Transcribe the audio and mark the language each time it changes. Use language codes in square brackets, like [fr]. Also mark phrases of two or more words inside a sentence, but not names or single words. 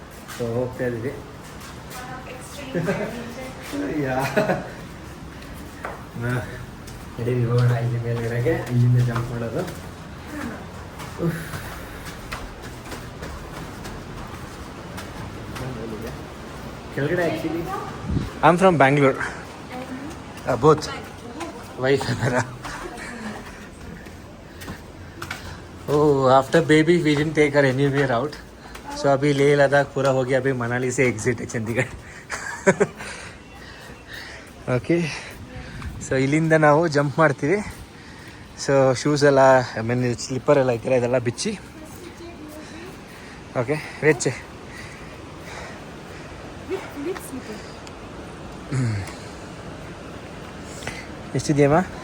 [kn] ಸೊ ಹೋಗ್ತಾ ಇದ್ದೀವಿ. ನಡೀರಿ ಹೋಗೋಣ ಇಲ್ಲಿ ಮೇಲ್ಗಡೆಗೆ, ಇಲ್ಲಿಂದ ಜಂಪ್ ಮಾಡೋದು. [en] ಕೆಳಗಡೆ actually I am from Bangalore, both wife and after baby we didn't take her anywhere out. [hi] सो अभी लेह लद्दाख पूरा हो गया, अभी मनाली से एग्जिट है चंडीगढ़. [kn] ಓಕೆ, ಸೊ ಇಲ್ಲಿಂದ ನಾವು ಜಂಪ್ ಮಾಡ್ತೀವಿ. ಸೊ ಶೂಸ್ ಎಲ್ಲ, [en] I mean [kn] ಸ್ಲಿಪ್ಪರ್ ಎಲ್ಲ ಐತಿಲ್ಲ, ಇದೆಲ್ಲ ಬಿಚ್ಚಿ. ಓಕೆ, ವೆಚ್ಚೆ ಎಷ್ಟಿದೆಯಮ್ಮ?